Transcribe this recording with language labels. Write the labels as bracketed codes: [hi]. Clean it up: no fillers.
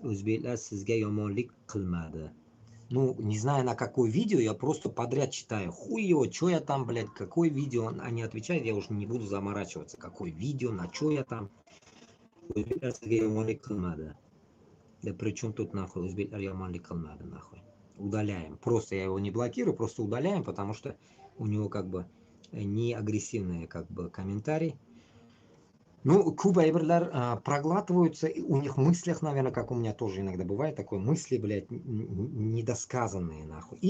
[uz] O'zbeklar sizga yomonlik qilmadi. [ru] Ну, не знаю на какое видео, я просто подряд читаю. Хуй его, что я там, блядь, какое видео. Они отвечают, я уже не буду заморачиваться. Какое видео, на что я там. [uz] O'zbeklar sizga yomonlik qilmadi. [ru] Да при чем тут нахуй? [uz] O'zbeklar yomonlik qilmadi, [ru] нахуй. Удаляем. Просто я его не блокирую, просто удаляем, потому что у него как бы не агрессивные как бы комментарии. Ну, кубайберлер проглатываются, у них в мыслях, наверное, как у меня тоже иногда бывает, такое мысли, блядь, недосказанные, нахуй.